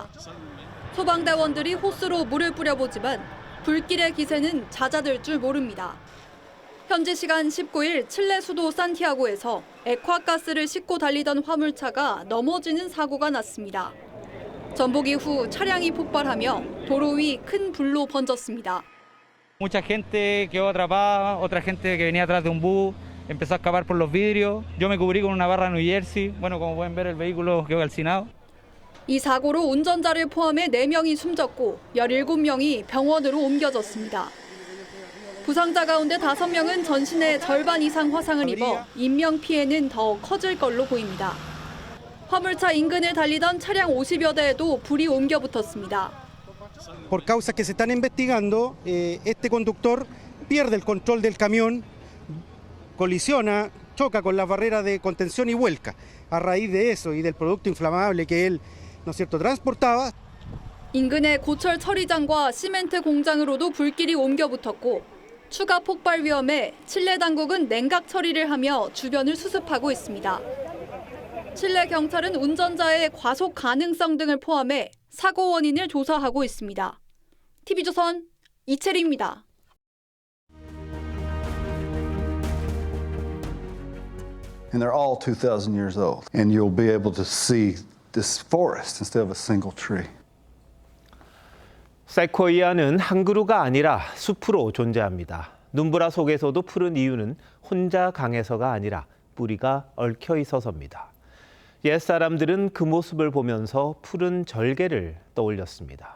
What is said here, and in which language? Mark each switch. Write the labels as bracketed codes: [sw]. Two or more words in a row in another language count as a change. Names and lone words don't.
[ko] 소방대원들이 호스로 물을 뿌려보지만 불길의 기세는 잦아들 줄 모릅니다. 현지 시간 19일 칠레 수도 산티아고에서 액화가스를 싣고 달리던 화물차가 넘어지는 사고가 났습니다. 전복이 후 차량이 폭발하며 도로 위 큰 불로 번졌습니다. [es] Mucha gente quedó atrapada, otra gente que venía atrás de un bus empezó a escapar por los vidrios. Yo me cubrí con una barra New Jersey. Bueno, como pueden ver, el vehículo quedó calcinado. [ko] 이 사고로 운전자를 포함해 4명이 숨졌고 17명이 병원으로 옮겨졌습니다. 부상자 가운데 5명은 전신의 절반 이상 화상을 입어 인명피해는 더 커질 걸로 보입니다. 화물차 인근을 달리던 차량 50여 대에도 불이 옮겨 붙었습니다. [es] Por causas que se están investigando, este conductor pierde el control del camión, colisiona, choca con la barrera de contención y vuelca. A raíz de eso y del producto inflamable que él, ¿no es cierto?, transportaba. [ko] 인근의 고철 처리장과 시멘트 공장으로도 불길이 옮겨 붙었고 추가 폭발 위험에 칠레 당국은 냉각 처리를 하며 주변을 수습하고 있습니다. 칠레 경찰은 운전자의 과속 가능성 등을 포함해 사고 원인을 조사하고 있습니다. TV조선 이채리입니다. [en] And they're all 2,000 years old. And you'll be able to see this forest instead of a single tree. [ko] 세코이아는 한 그루가 아니라 숲으로 존재합니다. 눈보라 속에서도 푸른 이유는 혼자 강해서가 아니라 뿌리가 얽혀 있어서입니다. 옛사람들은 그 모습을 보면서 푸른 절개를 떠올렸습니다.